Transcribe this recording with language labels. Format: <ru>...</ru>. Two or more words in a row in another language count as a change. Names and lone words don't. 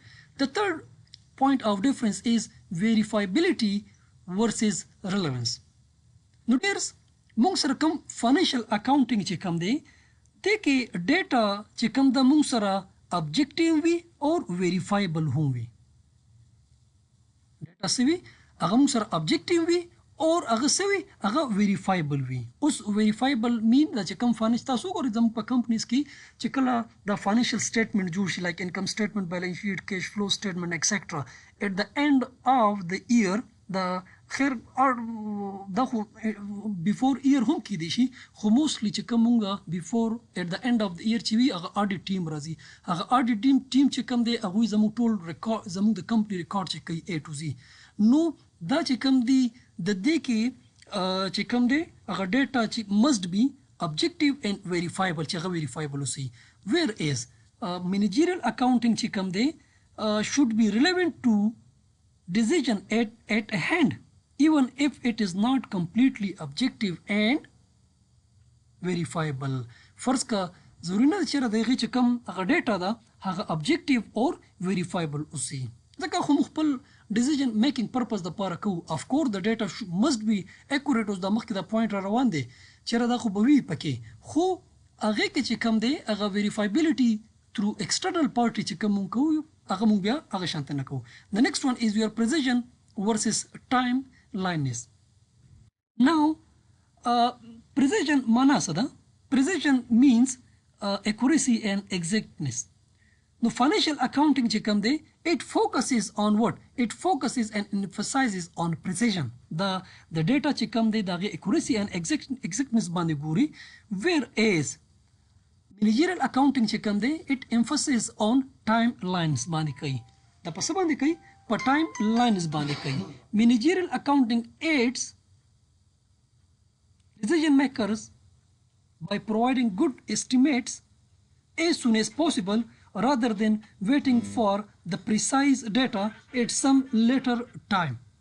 <en>The third point of difference is verifiability versus relevance.</en> <ps>نو ډیرس موږ سره کوم</ps> <en>financial accounting</en> <ps>چې کوم دی د کې ډیټا چې کوم د موږ سره objective وي او verifiable هم وي ډیټا څه وي هغه موږ سره objective وي او هغه څه وي هغه verifiable وي. اوس</ps> <en>verifiable mean</en> <ps>دا چې کوم financial تاسو ګورئ زموږ په کمپنیز کې چې کله د</ps> <en>financial statement</en> <ps>جوړ شي</ps> <en>like income statement balance sheet cash flow statement etc at the end of the year the</en> <ps>خیر دا خو</ps> <en>before year</en> <ps>هم کې دي شي خو mostly چې کومه</ps> <en>before at the end of the year</en> <ps>چې وي هغه</ps> <en>audit team</en> <ps>راځي هغه</ps> <en>audit team</en> <ps>چې کوم دی هغه زموږ ټول ریکارډ زموږ د کمپنی ریکارډ چې کوي</ps> <en>A to Z.</en> <ps>نو دا چې کوم دی د دې کې چې کوم دی هغه ډیټا چې</ps> <en>must be objective and verifiable</en> <ps>چې هغه verifiable وسی</ps> <en>whereas managerial accounting</en> <ps>چې کوم دی</ps> <en>should be relevant to decision at hand even if it is not completely objective and verifiable.</en> <ps>فرض کا ضروري نه چې دغه چې کوم هغه ډیټا ده هغه</ps> <en>objective or verifiable</en> <ps>اوسي ځکه خو خپل</ps> <en>decision making purpose</en> <ps>د پاره کو</ps> <en>of course the data must be accurate</en> <ps>اوس د مخکې د پوینټ را روان دی چیرې دا خو به وي پکې خو هغه کې چې کم دی هغه</ps> <en>verifiability through external party</en> <ps>چې کوم مونږ کوو هغه مونږ بیا هغه شانت نه کوو.</ps> <en>The next one is your precision versus timeliness. Now precision</en> <ps>معنا څه ده؟</ps> <en>Precision means accuracy and exactness. The financial accounting</en> <ps>چې کوم دی</ps> <en>it focuses on what? It focuses and emphasizes on precision. The data</en> <ps>چې کوم دی دغه</ps> <en>accuracy and exactness</en> <ps>باندې ګوري</ps> <en>whereas managerial accounting</en> <ps>چې کوم دی</ps> <en>it emphasizes on timelines</en> <ps>باندې کوي. دا په څه باندې کوي؟ په timelines باندې کوي.</ps> <en>Managerial accounting aids decision makers by providing good estimates as soon as possible rather than waiting for the precise data at some later time.</en>